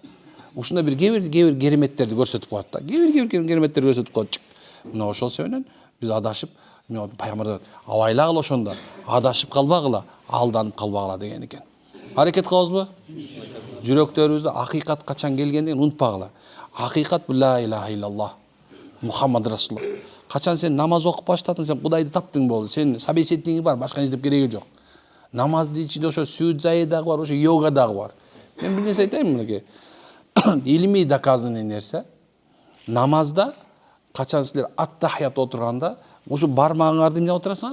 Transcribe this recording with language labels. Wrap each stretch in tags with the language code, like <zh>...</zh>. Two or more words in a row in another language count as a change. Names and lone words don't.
<ky>Ушундай бир кээ бир кереметтерди көрсөтүп коет да. Кээ бир кереметтерди көрсөтүп коет. Мына ошол себептен биз адашып, пайгамбар абайлагыла ошондо, адашып калбагыла, алданып калбагыла деген экен. Аракет кылабызбы? Жүрөктөрүбүздө акыйкат качан келгендигин унутпагыла. Акыйкат бул</ky> <ar>لا إله إلا الله، محمد رسول الله.</ar> <ky>Качан сен намаз окуп баштадың, сен Кудайды таптың болду. Сен собеседниги бар, башка издеп кереги жок. Намаздын ичинде ошо сүйүт зайы дагы бар, ошо йога дагы бар. Мен бир нерсе айтайын мынакей. Илимий доказанный нерсе. Намазда качан силер ат-тахият отурганда, ошо бармагыңарды эмне отурасыңар?</ky>